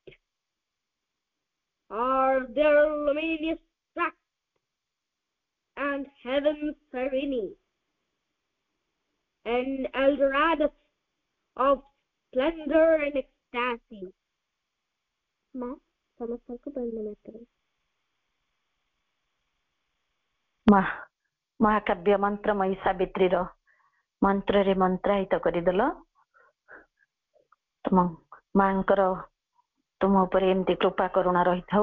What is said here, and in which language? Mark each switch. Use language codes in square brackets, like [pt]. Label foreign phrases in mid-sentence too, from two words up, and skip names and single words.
[en] are their luminous tracts and heaven's serene, and Eldorados of splendor and ecstasy. Ma, [or] ସମସ୍ତଙ୍କୁ ବନ୍ଦେ ମାତରମ୍। ମହାକାବ୍ୟ ମନ୍ତ୍ରମୟୀ ସାବିତ୍ରୀର ମନ୍ତ୍ରରେ ମନ୍ତ୍ରାହିତ କରିଦେଲ। ତୁମ ମାଙ୍କର ତୁମ ଉପରେ ଏମିତି କୃପା କରୁଣା ରହିଥାଉ।